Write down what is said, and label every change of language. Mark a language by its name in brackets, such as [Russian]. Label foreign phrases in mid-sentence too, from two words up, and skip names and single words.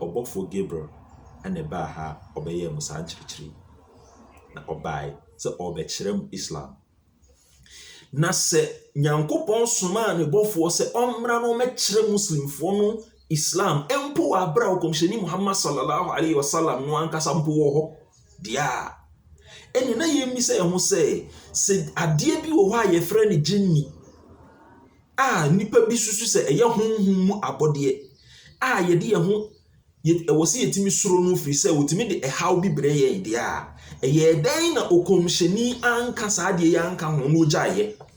[Akan] ɔbɔfo Gabriel ana ba ha ɔbɛyɛ mo saa nkyerɛkyerɛ na ɔbae sɛ ɔbɛkyerɛ mu Islam na sɛ nyankopɔn soma ne bɔfoɔ sɛ ɔmmra no mɛkyerɛ muslimfoɔ no Islam empo abra ɔkɔmhyɛni Muhammad [Arabic] صلى الله عليه وسلم [Akan] no ankasa mpo wɔ hɔ dia ɛne na yɛmmisa yɛn ho sɛ adeɛ bi wɔ hɔ a yɛfrɛ ne jinni a nipa bi susu sɛ ɛyɛ honhom mu abɔdeɛ a yɛde yɛn ho ɛwɔ sɛ yɛtumi soro no firi sɛ wɔtumi de ɛhaw bi brɛ yɛn deɛ a ɛyɛ dɛn na ɔkɔmhyɛni anka saa deɛ yɛ anka ho no gyaeɛ